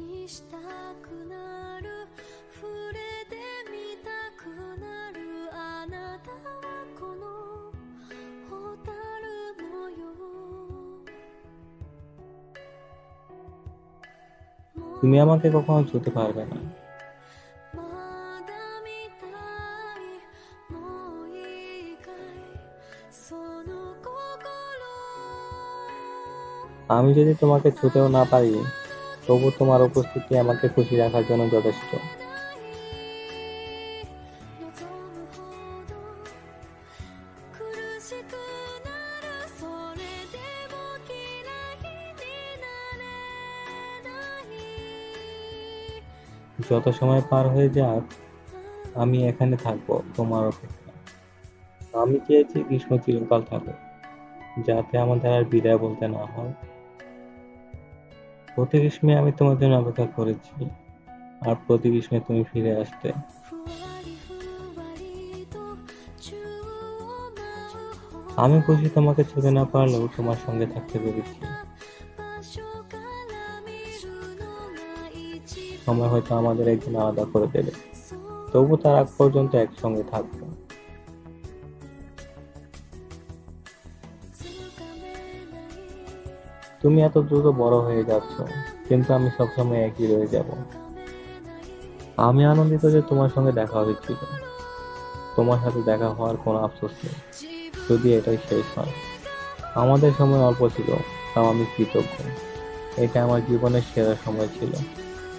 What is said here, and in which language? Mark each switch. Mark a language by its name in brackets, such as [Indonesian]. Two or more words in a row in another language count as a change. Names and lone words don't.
[Japanese] したくなる触れてみたくなるあなたはこの蛍のよ [Bangla] তুমি আমাকে কখনো ছুতে পারবে না। [Japanese] まだ見たいもういいかいその心 [Bangla] আমি যদি তোমাকে ছুতেও না পারি, তবু তোমার উপস্থিতি আমাকে খুশি রাখার জন্য যথেষ্ট। [Japanese] 望むほど苦しくなるそれでも嫌いになれない [Bangla] যত সময় পার হয়ে যাক, আমি এখানে থাকবো তোমার অপেক্ষা। আমি চেয়েছি গ্রীষ্ম চিরকাল থাকুক, যাতে আমাদের আর বিদায় বলতে না হয়। প্রতি গ্রীষ্মে আমি তোমার জন্য অপেক্ষা করেছি, আর প্রতি গ্রীষ্মে তুমি ফিরে আসতে। [Japanese] ふわりふわりと宙を舞うほど [Bangla] আমি খুশি তোমাকে ছুতে না পারলেও তোমার সঙ্গে থাকতে পেরেছি। [Japanese] 場所から見るのが一 [Bangla] সময় হয়তো আমাদের একদিন আলাদা করে দেবে, [Japanese] そう [Bangla] তবু তার আগ পর্যন্ত একসঙ্গে থাকবো। [Japanese] つかめない [Bangla] তুমি এত দ্রুত বড় হয়ে যাচ্ছ, কিন্তু আমি সবসময় একই রয়ে যাব। [Japanese] つかめない [Bangla] আমি আনন্দিত যে তোমার সঙ্গে দেখা হয়েছিল। তোমার সাথে দেখা হওয়ার কোনো আফসোস নেই, [Japanese] 自分 [Bangla] যদি এটাই শেষ হয়। আমাদের সময় অল্প ছিল, তাও আমি কৃতজ্ঞ। এটা আমার জীবনের সেরা সময় ছিল।